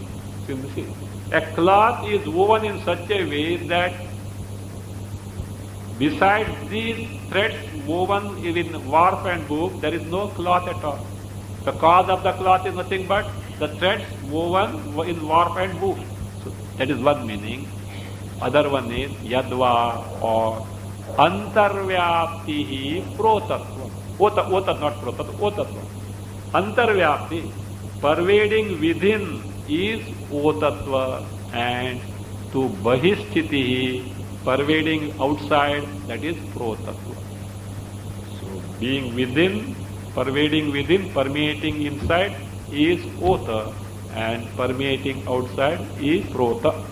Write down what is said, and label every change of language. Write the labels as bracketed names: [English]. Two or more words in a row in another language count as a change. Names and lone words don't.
[English] See, a cloth is woven in such a way that besides these threads woven in warp and woof, there is no cloth at all. The cause of the cloth is nothing but the threads woven in warp and woof. So that is one meaning. Other one is yadva or [Sanskrit] antarvyaptihi protatvam. [English] Ota, not protatvam, otatvam. Antarvyapti, pervading within, is otatva, and to bahistitihi, pervading outside, that is protatva. So being within, pervading within, permeating inside is ota, and permeating outside is prota.